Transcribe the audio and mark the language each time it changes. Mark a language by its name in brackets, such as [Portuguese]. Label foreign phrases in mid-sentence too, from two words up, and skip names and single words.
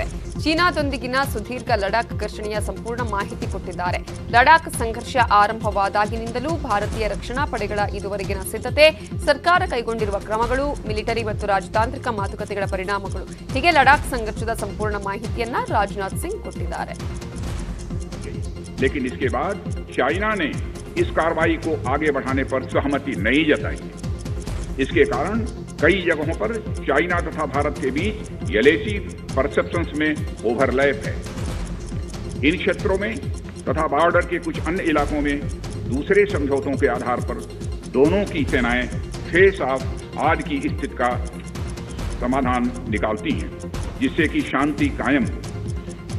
[Kannada] ಚೀನಾದೊಂದಿಗಿನ ಸುದೀರ್ಘ ಲಡಾಖ್ ಘರ್ಷಣೆಯ ಸಂಪೂರ್ಣ ಮಾಹಿತಿ ಕೊಟ್ಟಿದ್ದಾರೆ. ಲಡಾಖ್ ಸಂಘರ್ಷ ಆರಂಭವಾದಾಗಿನಿಂದಲೂ ಭಾರತೀಯ ರಕ್ಷಣಾ ಪಡೆಗಳ ಇದುವರೆಗಿನ ಸಿದ್ಧತೆ, ಸರ್ಕಾರ ಕೈಗೊಂಡಿರುವ ಕ್ರಮಗಳು, ಮಿಲಿಟರಿ ಮತ್ತು ರಾಜತಾಂತ್ರಿಕ ಮಾತುಕತೆಗಳ ಪರಿಣಾಮಗಳು, ಹೀಗೆ ಲಡಾಖ್ ಸಂಘರ್ಷದ ಸಂಪೂರ್ಣ ಮಾಹಿತಿಯನ್ನ ರಾಜನಾಥ್ ಸಿಂಗ್ ಕೊಟ್ಟಿದ್ದಾರೆ. [Hindi] लेकिन इसके बाद चाइना ने इस कार्रवाई को आगे बढ़ाने पर सहमति नहीं जताई। इसके कारण कई जगहों पर चाइना तथा भारत के बीच [English] LAC perceptions [Hindi] में ओवरलैप है। इन क्षेत्रों में तथा बॉर्डर के कुछ अन्य इलाकों में दूसरे समझौतों के आधार पर दोनों की सेनाएं [English] face off [Hindi] आज की स्थिति का समाधान निकालती हैं, जिससे कि शांति कायम हो।